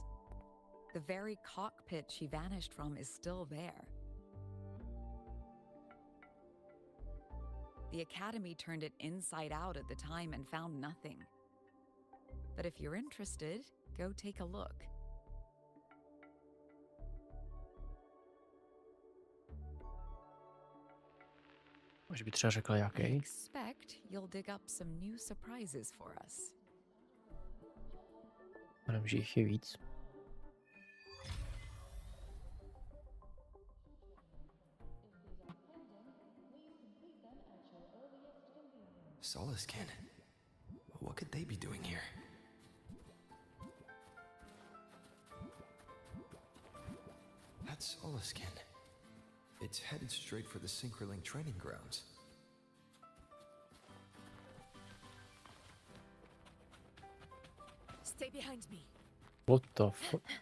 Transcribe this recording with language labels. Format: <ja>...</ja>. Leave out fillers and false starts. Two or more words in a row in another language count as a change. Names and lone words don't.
<en>The very cockpit she vanished from is still there. The Academy turned it inside out at the time and found nothing. But if you're interested, go take a look.</en> <cs>Už by třeba řekla</cs> <en>I</en> <cs>jaký.</cs> <en>expect you'll dig up some new surprises for us.</en> <cs>Jenom, že jich je víc.</cs> <en>Solaskin. What could they be doing here? That's Solaskin. It's headed straight for the Synchrolink training grounds. Stay behind me. What the fuck?</en>